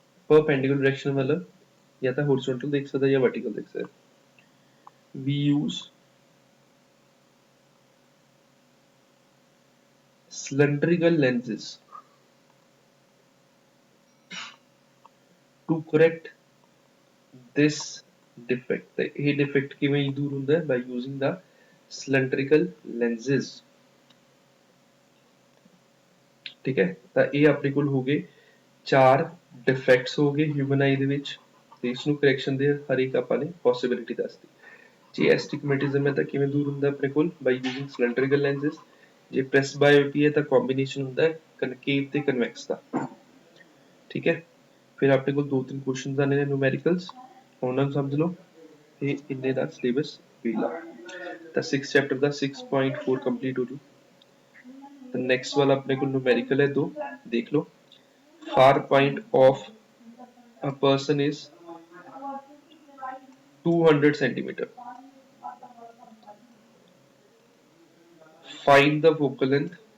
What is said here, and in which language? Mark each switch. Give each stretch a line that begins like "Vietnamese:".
Hindi: perpendicular direction मतलब या तो horizontal देख सकते या vertical देख सकते।
English: We use cylindrical lenses to correct this defect।
Punjabi: ਤੇ ਇਹ defect ਕਿਵੇਂ ਦੂਰ ਹੁੰਦਾ ਹੈ,
English: by using the cylindrical lenses,
Punjabi: ਠੀਕ ਹੈ। ਤਾਂ ਇਹ ਆਪਣੇ ਕੋਲ ਹੋ ਗਏ 4 ਡਿਫੈਕਟਸ ਹੋ ਗਏ ਹਿਊਮਨ ਆਈ ਦੇ ਵਿੱਚ, ਤੇ ਇਸ ਨੂੰ ਕਰੈਕਸ਼ਨ ਦੇ ਹਰ ਇੱਕ ਆਪਾਂ ਨੇ ਪੋਸਿਬਿਲਿਟੀ ਦੱਸਦੀ। ਜੇ ਐਸਟਿਗਮੈਟਿਜ਼ਮ ਹੈ ਤਾਂ ਕਿਵੇਂ ਦੂਰ ਹੁੰਦਾ ਆਪਣੇ ਕੋਲ, ਬਾਈ ਯੂਜ਼ਿੰਗ ਸਿਲੈਂਡਰੀਕਲ ਲੈਂਸਸ। ਜੇ ਪ੍ਰੈਸਬਾਇਓਪੀਆ ਹੈ ਤਾਂ ਕੰਬੀਨੇਸ਼ਨ ਹੁੰਦਾ ਹੈ ਕਨਕੇਵ ਤੇ ਕਨਵੈਕਸ ਦਾ, ਠੀਕ ਹੈ। ਫਿਰ ਆਪਣੇ ਕੋਲ 2-3 ਕੁਐਸਚਨਸ ਆਨੇ ਨੇ ਨਿਊਮੈਰੀਕਲਸ, ਉਹਨਾਂ ਨੂੰ ਸਮਝ ਲਓ ਤੇ ਇੰਨੇ ਦਾ ਸਿਲੇਬਸ ਵੇਲਾ। ਤਾਂ 6 ਚੈਪਟਰ ਦਾ 6.4 ਕੰਪਲੀਟ ਹੋ ਜੂ। ਤਾਂ ਨੈਕਸਟ ਵਾਲਾ ਆਪਣੇ ਕੋਲ ਨਿਊਮੈਰੀਕਲ ਹੈ 2, ਦੇਖ ਲਓ।
English: far point of a person is 200 centimeter, find the focal length